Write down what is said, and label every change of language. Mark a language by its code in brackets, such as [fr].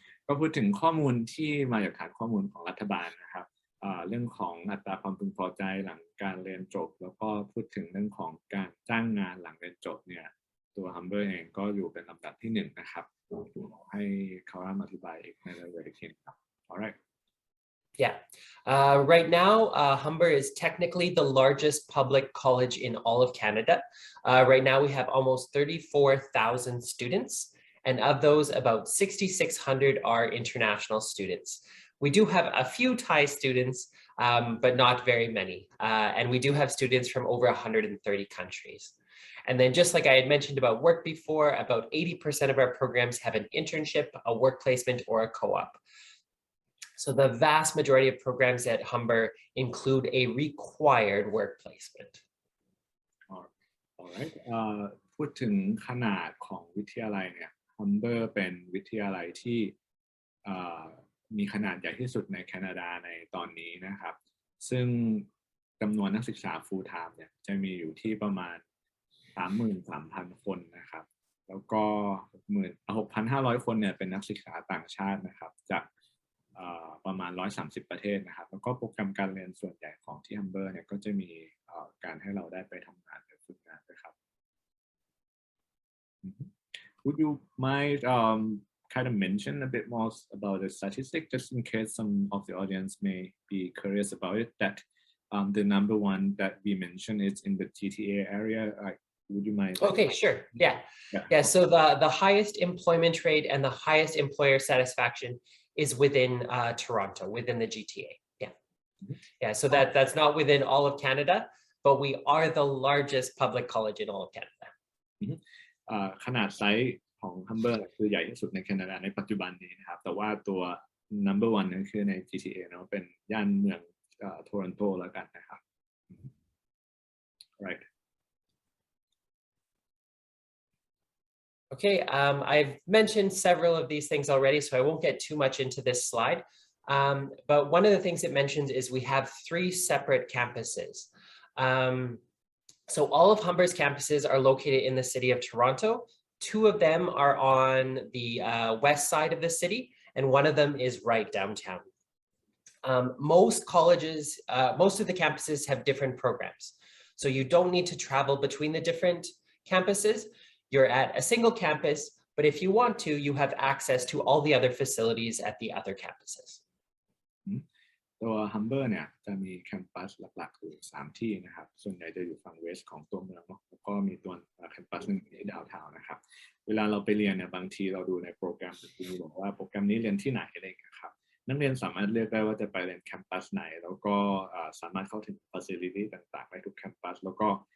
[th] ก็พูดถึงข้อมูลที่มาจากฐานข้อมูลของรัฐบาลนะครับเรื่องของอัตราความพึงพอใจหลังการเรียนจบแล้วก็พูดถึงเรื่องของการจ้างงานหลังเรียนจบเนี่ยตัว Humber เองก็อยู่เป็นลำดับที่1นะครับให้เขาอธิบายอีกในรายละเอียดอีกทีครับ [en] Alright. Yeah. Right now, Humber is technically the largest public college in all of Canada. Right now, we have almost 34,000 students, and of those, about 6,600 are international students. We do have a few Thai students, but not very many. And we do have students from over 130 countries. And then just like I had mentioned about work before, about 80% of our programs have an internship, a work placement, or a co-op. So the vast majority of programs at Humber include a required work placement. All right. [th] พูดถึงขนาดของวิทยาลัยเนี่ย Humber เป็นวิทยาลัยที่มีขนาดใหญ่ที่สุดในแคนาดาในตอนนี้นะครับซึ่งจำนวนนักศึกษา full time เนี่ยจะมีอยู่ที่ประมาณ 33,000 คนนะครับแล้วก็ 6,500 คนเนี่ยเป็นนักศึกษาต่างชาตินะครับจาก ประมาณ130ประเทศนะครับแล้วก็โปรแกรมการเรียนส่วนใหญ่ของที่ Humber เนี่ยก็จะมีการให้เราได้ไปทำงานหรือฝึกงานด้วยครับ [en] Would you mind kind of mention a bit more about the statistic just in case some of the audience may be curious about it that the number one that we mentioned is in the GTA area would you mind? Okay, sure. Yeah. So the highest employment rate and the highest employer satisfaction is within Toronto, within the GTA. Yeah. So that's not within all of Canada, but we are the largest public college in all of Canada. [th] ขนาดไซส์ของ Humber คือใหญ่ที่สุดในแคนาดาในปัจจุบันนี้นะครับแต่ว่าตัว number one นั่นคือใน GTA เนาะเป็นย่านเมืองโทรอนโตแล้วกันนะครับ [en] Right. Okay, I've mentioned several of these things already, so I won't get too much into this slide. But one of the things it mentions is we have 3 separate campuses. So all of Humber's campuses are located in the city of Toronto. 2 of them are on the west side of the city, and one of them is right downtown. Most of the campuses have different programs. So you don't need to travel between the different campuses. You're at a single campus, but if you want to, you have access to all the other facilities at the other campuses. [th] ตัว Humber เนี่ยจะมีแคมปัสหลักๆอยู่3ที่นะครับส่วนใหญ่จะอยู่ฝั่งเวสของตัวเมืองแล้วก็มีตัวแคมปัสนึงที่ดาวน์ทาวน์นะครับเวลาเราไปเรียนเนี่ยบางทีเราดูในโปรแกรมจะมีบอกว่าโปรแกรมนี้เรียนที่ไหนอะไรอย่างเงี้ยครับนักเรียนสามารถเลือกได้ว่าจะไปเรียนแคมปัสไหนแล้วก็สามารถเข้าถึง facility ต่างๆได้ทุกแคมปัสแล้วก็